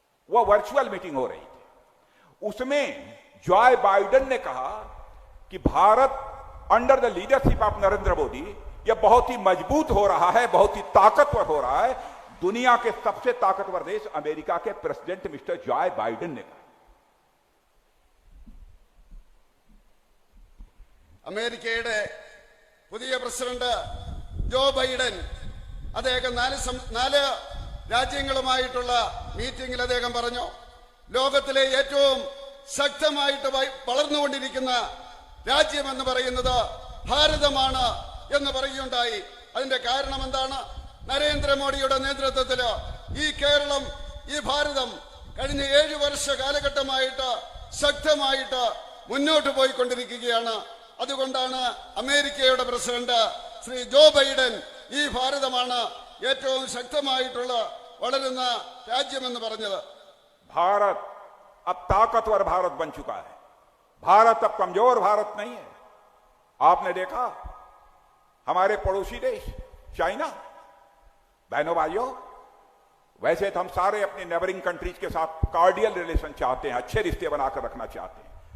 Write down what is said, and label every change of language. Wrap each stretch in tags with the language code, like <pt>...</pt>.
<hi>वह virtual meeting हो रही थी। उसमें जॉय बाइडेन ने कहा कि Bharat</hi> <en>under the leadership of</en> <hi>Narendra Modi यह बहुत ही मजबूत हो रहा है, बहुत ही ताकतवर हो रहा है। दुनिया के सबसे ताकतवर देश अमेरिका के प्रेसिडेंट मिस्टर जॉय बाइडेन ने कहा।</hi> <ml>അമേരിക്കയുടെ പുതിയ പ്രസിഡന്റ് ജോ ബൈഡൻ അദ്ദേഹം നാല് രാജ്യങ്ങളുമായിട്ടുള്ള മീറ്റിംഗിൽ അദ്ദേഹം പറഞ്ഞു, ലോകത്തിലെ ഏറ്റവും ശക്തമായിട്ട് വളർന്നുകൊണ്ടിരിക്കുന്ന രാജ്യമെന്ന് പറയുന്നത് ഭാരതമാണ് എന്ന് പറയുകയുണ്ടായി. അതിന്റെ കാരണം എന്താണ്? നരേന്ദ്രമോദിയുടെ നേതൃത്വത്തിൽ ഈ കേരളം, ഈ ഭാരതം കഴിഞ്ഞ 7 വർഷ കാലഘട്ടമായിട്ട് ശക്തമായിട്ട് മുന്നോട്ട് പോയിക്കൊണ്ടിരിക്കുകയാണ്. അതുകൊണ്ടാണ് അമേരിക്കയുടെ പ്രസിഡന്റ് ശ്രീ ജോ ബൈഡൻ ഈ ഭാരതമാണ് ഏറ്റവും ശക്തമായിട്ടുള്ള വളരുന്ന രാജ്യമെന്ന് പറഞ്ഞത്.</ml> <hi>भारत अब ताकतवर भारत बन चुका है। भारत अब कमजोर भारत नहीं है। आपने देखा हमारे पड़ोसी देश चाइना, बहनों भाइयों, वैसे तो हम सारे अपने नेबरिंग कंट्रीज के साथ कार्डियल रिलेशन चाहते हैं, अच्छे रिश्ते बनाकर रखना चाहते हैं।</hi>